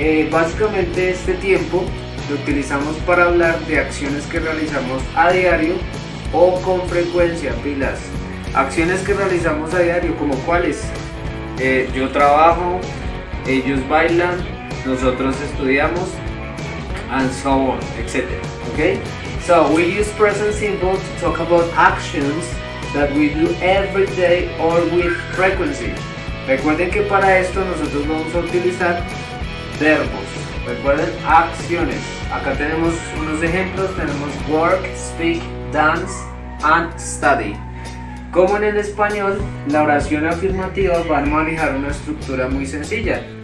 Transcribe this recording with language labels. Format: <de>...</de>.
<es>Básicamente este tiempo lo utilizamos para hablar de acciones que realizamos a diario o con frecuencia, pilas. Acciones que realizamos a diario, como cuáles. Yo trabajo, ellos bailan, nosotros estudiamos,</es> <en>and so on,</en> <es>etc.</es> <en>Okay? So we use present simple to talk about actions that we do every day or with frequency.</en> <es>Recuerden que para esto nosotros vamos a utilizar verbos. Recuerden, acciones. Acá tenemos unos ejemplos, tenemos work, speak, dance and study. Como en el español, la oración afirmativa va a manejar una estructura muy sencilla.</es>